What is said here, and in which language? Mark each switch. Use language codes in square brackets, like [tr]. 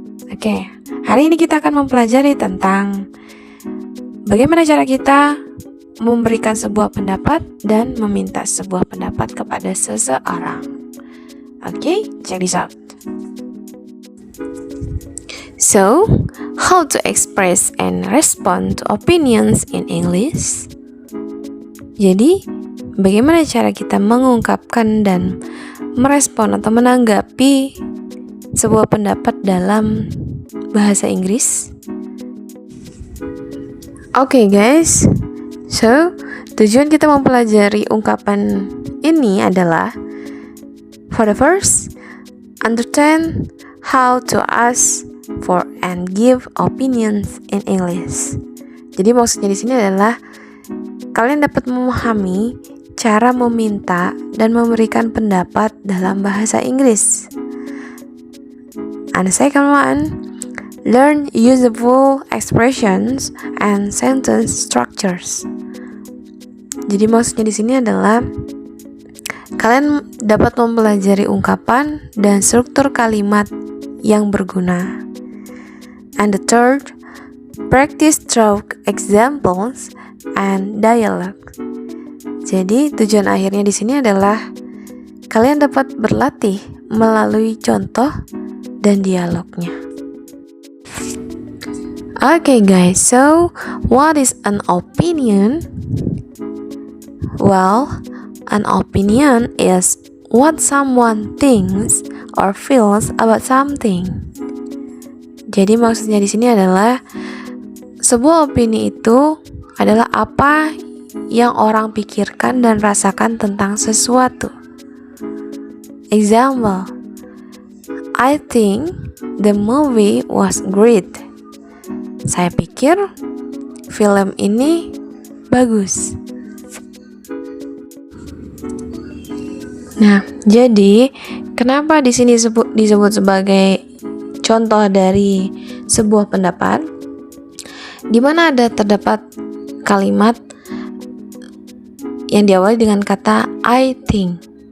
[id] Oke, hari ini kita akan mempelajari tentang bagaimana cara kita memberikan sebuah pendapat dan meminta sebuah pendapat kepada seseorang. [en] Oke, check this out. So, how to express and respond to opinions in English? [id] Jadi, bagaimana cara kita mengungkapkan dan merespon atau menanggapi sebuah pendapat dalam bahasa Inggris? [en] Oke guys, so [id] tujuan kita mempelajari ungkapan ini adalah [en] for the first, understand how to ask for and give opinions in English. [id] Jadi maksudnya di sini adalah kalian dapat memahami cara meminta dan memberikan pendapat dalam bahasa Inggris. [en] And the second one, learn usable expressions and sentence structures. [id] Jadi maksudnya di sini adalah kalian dapat mempelajari ungkapan dan struktur kalimat yang berguna. [en] And the third, practice through examples and dialogue. [id] Jadi tujuan akhirnya di sini adalah kalian dapat berlatih melalui contoh dan dialognya. [en] Okay guys, so what is an opinion? Well, an opinion is what someone thinks or feels about something. [id] Jadi maksudnya di sini adalah sebuah opini itu adalah apa yang orang pikirkan dan rasakan tentang sesuatu. [en] Example, I think the movie was great. [id] Saya pikir film ini bagus. Nah, jadi kenapa di sini disebut sebagai contoh dari sebuah pendapat, di mana terdapat kalimat yang diawali dengan kata I think.